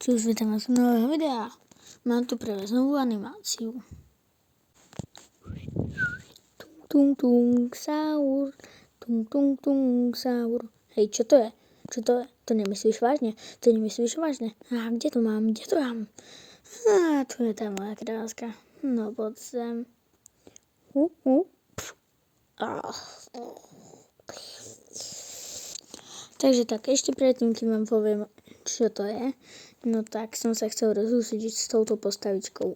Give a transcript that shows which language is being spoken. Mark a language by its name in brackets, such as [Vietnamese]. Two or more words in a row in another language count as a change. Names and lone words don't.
[Slovak] Čus, vítam vás v nového videa. Mám tu pre vás novú animáciu. Tung tung saur, tung tung tung saur. Hej, čo to je? Čo to je? To nemyslíš vážne? To nemyslíš vážne? A kde to mám? Kde to mám? A tu je tá moja kráska. No poď sem. Takže tak, ešte predtým, kým vám poviem, čo to je, no tak som sa chcel rozúsiť s touto postavičkou.